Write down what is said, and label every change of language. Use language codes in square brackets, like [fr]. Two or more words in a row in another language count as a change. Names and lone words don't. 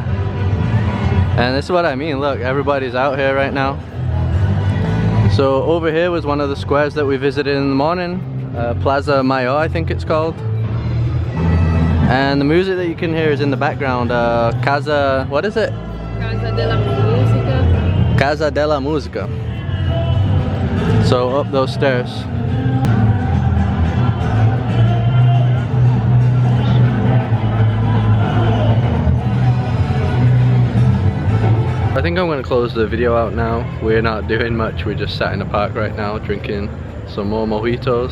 [en] And this is what I mean, look, everybody's out here right now. So over here was one of the squares that we visited in the morning. Plaza Mayor, I think it's called. And the music that you can hear is in the background. Casa, what is it? Casa de la Música. Casa de la Música. So up those stairs. I think I'm going to close the video out now. We're not doing much, we're just sat in the park right now drinking some more mojitos.